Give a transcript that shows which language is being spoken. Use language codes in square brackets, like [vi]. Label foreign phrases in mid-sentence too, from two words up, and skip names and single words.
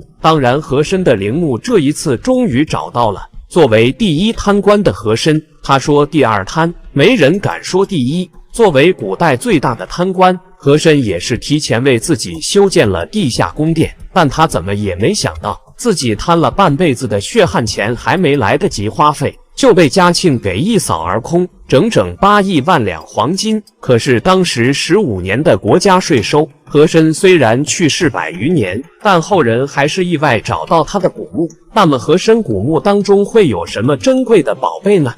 [zh] 當然，和珅的陵墓這一次終於找到了。作為第一貪官的和珅，他說第二貪，沒人敢說第一。作為古代最大的貪官，和珅也是提前為自己修建了地下宮殿，但他怎麼也沒想到，自己貪了半輩子的血汗錢還沒來得及花費，就被嘉慶給一掃而空，整整8億萬兩黃金。可是當時15年的國家稅收，和珅雖然去世100餘年，但後人還是意外找到他的古墓。那麼和珅古墓當中會有什麼珍貴的寶貝呢？